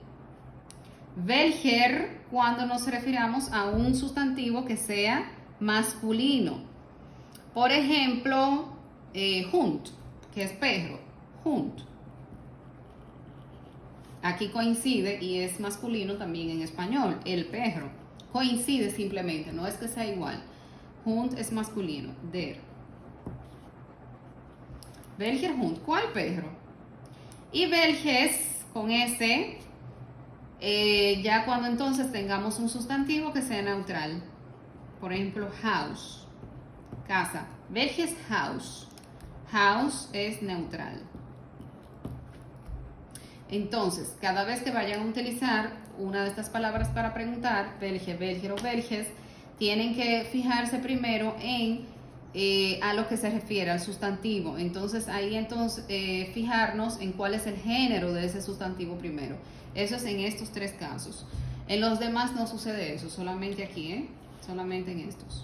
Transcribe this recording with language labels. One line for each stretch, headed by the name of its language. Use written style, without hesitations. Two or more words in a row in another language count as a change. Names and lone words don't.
Spanish: Welcher cuando nos refiramos a un sustantivo que sea masculino. Por ejemplo, Hund, que es perro. Hund. Aquí coincide y es masculino también en español, el perro. Coincide simplemente, no es que sea igual. Hund es masculino, der.
German: Welcher Hund,
Spanish: ¿cuál perro? Y welches con S, ya cuando entonces tengamos un sustantivo que sea neutral. Por ejemplo, house, casa.
German: Welches Haus.
Spanish: House es neutral. Entonces, cada vez que vayan a utilizar una de estas palabras para preguntar,
German: welche, welcher o welches,
Spanish: tienen que fijarse primero en a lo que se refiere, al sustantivo. Entonces, ahí fijarnos en cuál es el género de ese sustantivo primero. Eso es en estos tres casos. En los demás no sucede eso, solamente aquí, solamente en estos.